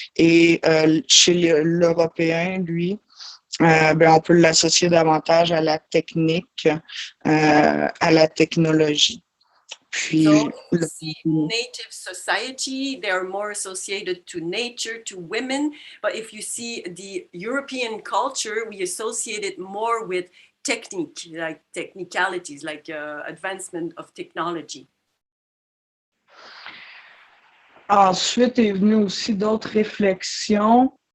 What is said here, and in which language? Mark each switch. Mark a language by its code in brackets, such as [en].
[fr] Et chez l'Européen, lui, on peut l'associer davantage à la technique, à la technologie. Puis, [en] so you see native society, they are more associated to nature, to women. But if you see the European culture, we associate it more with technique, like technicalities, like advancement of technology. [fr] Ensuite est venu aussi d'autres réflexions.